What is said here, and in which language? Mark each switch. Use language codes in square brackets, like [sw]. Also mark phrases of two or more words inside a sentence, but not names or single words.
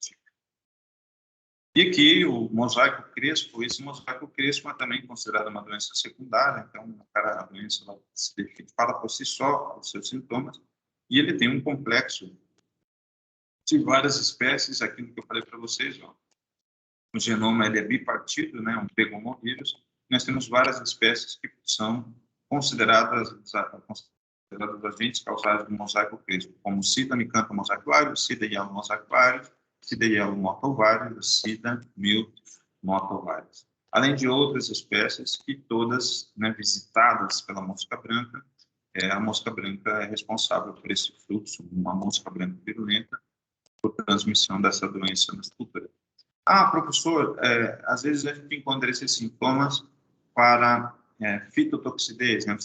[pt] E aqui o mosaico crespo, esse mosaico crespo é também considerado uma doença secundária, então a doença se define, fala por si só os seus sintomas, e ele tem um complexo de várias espécies, aquilo que eu falei para vocês, ó. O genoma ele é bipartido, né, um begomovírus. Nós temos várias espécies que são consideradas agentes causais do mosaico crespo, como Sida micantha mosaic virus, Sida yellow mosaic virus, Sida yellow mottle virus, Sida mild mottle virus. Além de outras espécies que todas, né, visitadas pela mosca branca, a mosca branca é responsável por esse fluxo, uma mosca branca virulenta, por transmissão dessa doença nas culturas. Professor, às vezes a gente encontra esses sintomas para fitotoxidez, né?